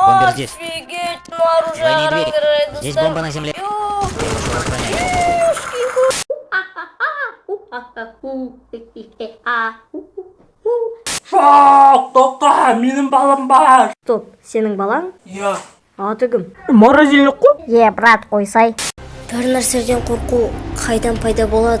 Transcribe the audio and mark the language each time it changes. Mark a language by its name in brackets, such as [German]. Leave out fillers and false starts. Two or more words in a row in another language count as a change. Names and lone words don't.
[Russian] здесь. Офигеть, ну оружие Двойные двери. оружие, Здесь бомба на земле. [Kazakh] Жоқ, тоқта, менің балам бар. Стоп, сенің балаң? Иә. Аты кім? Морозильник қой. Брат, қойсай. Бір нәрседен қорқу қайдан пайда болады?